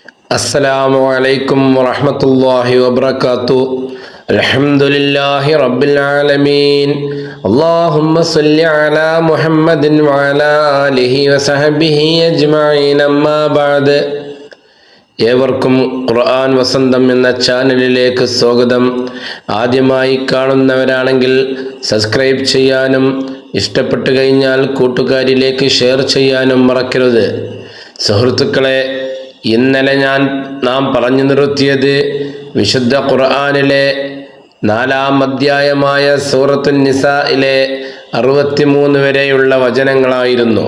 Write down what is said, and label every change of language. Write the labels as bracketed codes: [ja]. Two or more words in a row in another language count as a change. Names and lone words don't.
[ar] السلام عليكم ورحمة الله وبركاته. الحمد لله رب العالمين. اللهم صل على محمد وعلى آله وصحبه أجمعين. أما بعد. [ml] ഏവർക്കും ഖുർആൻ വസന്തം എന്ന ചാനലിലേക്ക് സ്വാഗതം. ആദ്യമായി കാണുന്നവരാണെങ്കിൽ സബ്സ്ക്രൈബ് ചെയ്യാനും ഇഷ്ടപ്പെട്ടു കഴിഞ്ഞാൽ കൂട്ടുകാരിലേക്ക് ഷെയർ ചെയ്യാനും മറക്കരുത്. സുഹൃത്തുക്കളെ, ഇന്നലെ നാം പറഞ്ഞു നിർത്തിയത് വിശുദ്ധ ഖുർആനിലെ 4-ാം അധ്യായമായ സൂറത്തുൻ നിസായിലെ 63 വരെയുള്ള വചനങ്ങളായിരുന്നു.